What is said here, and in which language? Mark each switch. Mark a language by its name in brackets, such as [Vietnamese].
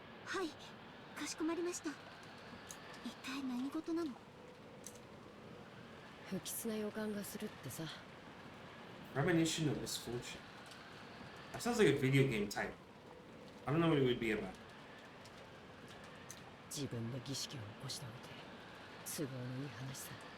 [Japanese] はい、かしこまりました。一体何事なの？不吉な予感がするってさ。 [English] Premonition of misfortune. That sounds like a video game title. I don't know what it would be about. [Japanese] 自分で儀式を起こしたので都合のいい話さ。